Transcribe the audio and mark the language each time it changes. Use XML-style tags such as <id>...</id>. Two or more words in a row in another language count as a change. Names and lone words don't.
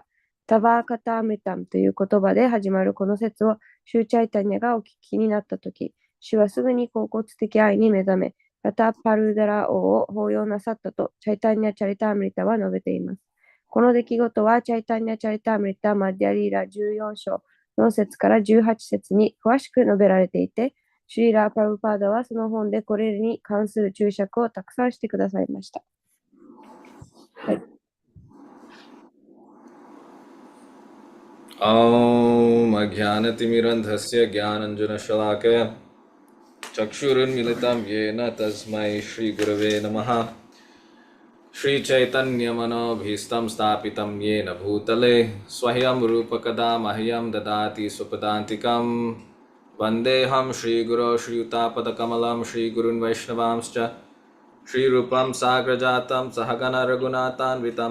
<ja>タバーカターメタムという言葉で始まるこの説をシューチャイタニャがお聞きになったとき、主はすぐに恍惚的愛に目覚め、パタパルダラ王を抱擁なさったとチャイタニャ・チャリタームリタは述べています。この出来事はチャイタニャ・チャリタームリタ・マディアリーラ14章4節から18節に詳しく述べられていて、シュリーラー・プラブパーダはその本でこれに関する注釈をたくさんしてくださいました。はい。</ja> <sa>ॐ अज्ञानतिमिरन्धस्य ज्ञानञ्जनशलाकया चक्षुरुन्मिलितं येन तस्मै श्रीगुरवे नमः श्रीचैतन्यमनोभीष्टं स्थापितं येन भूतले स्वयं रूपकदा मह्यं ददाति स्वपदान्तिकं वन्देऽहं श्रीगुरो श्रीयुतापदकमलं श्रीगुरुन् वैष्णवांश्च श्रीरूपं साग्रजातं सहगणरघुनाथान्वितं</sa>